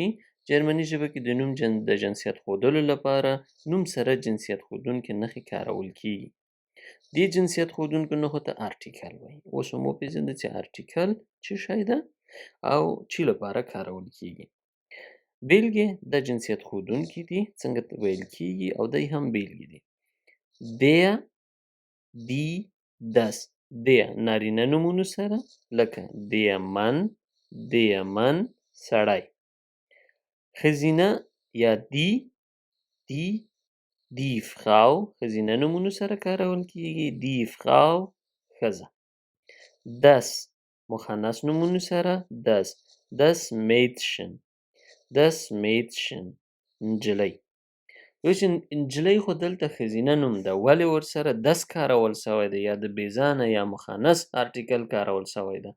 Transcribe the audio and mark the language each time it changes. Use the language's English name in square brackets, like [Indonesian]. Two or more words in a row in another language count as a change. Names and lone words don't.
[Pashto] جرمني ژبه کې د نوم د جنسیت ښودلو لپاره نوم سره جنسیت ښودونکې نښې کارول کیږي. دې جنسیت ښودونکو نښو ته آرټیکل وایي. اوس هم وپېژنده چې آرټیکل څه شی ده او چی لپاره کارول کیږي. بیلګې د جنسیت ښودونکي دي څنګه ویل کیږي او دی هم بیلګې دي. [German] der، die، das. [Pashto] der نارینه نومونو سره لکه [German] der Mann [Pashto] سړی. ښځینه یا [German] die Frau [Pashto] ښځینه نومونو سره کارول کیږي. [German] die Frau [Pashto] ښځه. das مخنث نومونو سره [German] das Mädchen [Pashto] نجلۍ. اوس نجلۍ خو دلته ښځینه نوم ده ولې ورسره das کارول شوی دی یا د بېځانه یا مخنث آرټیکل کارول شوی ده.